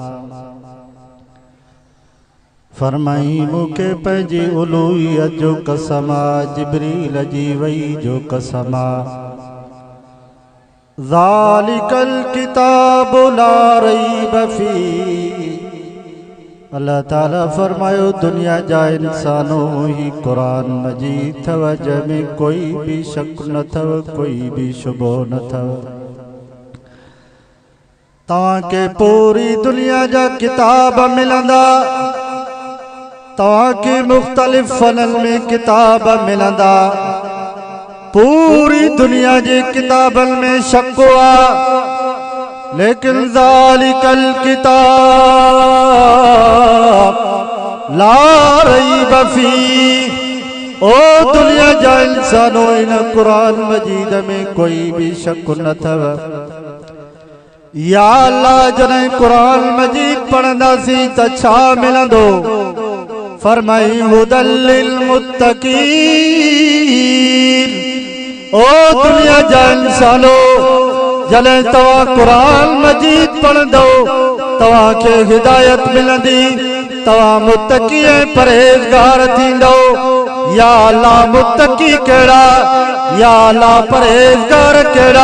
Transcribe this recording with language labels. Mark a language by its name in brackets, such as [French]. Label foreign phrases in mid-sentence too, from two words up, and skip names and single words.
[Sindhi] फरमाई मुखे पंहिंजी उलूहियत जो कसमा जिब्रील जी वही जो कसमा [Arabic] ذلك الكتاب لا ريب فيه. [Sindhi] अल्लाह ताला फरमायो दुनिया जा इंसानों ही कुरान मजीद थव जंहिंमें कोई भी शक न थव कोई भी शुबो न थव। तव्हांखे पूरी दुनिया जा किताब मिलंदा तव्हांखे मुख्तलिफ फनन में किताब मिलंदा पूरी दुनिया जे किताबन में शक हुआ लेकिन [Arabic] ذلك الكتاب لا ريب فيه. [Sindhi] ओ दुनिया जा इंसानों इन कुरान मजीद में कोई भी शक न थव। या अल्लाह जॾहिं कुरान मजीद पढ़ंदासीं त छा मिलंदो? फरमाई [Arabic] هدى للمتقين. [Sindhi] ओ दुनिया जा इंसानों जॾहिं तव्हां कुरान मजीद पढ़ंदो तव्हांखे हिदायत मिलंदी तव्हां मुत्तकी ऐं परहेज़गार थींदो। या अल्लाह मुत्तकी कहिड़ा या अल्लाह परहेज़गार कहिड़ा?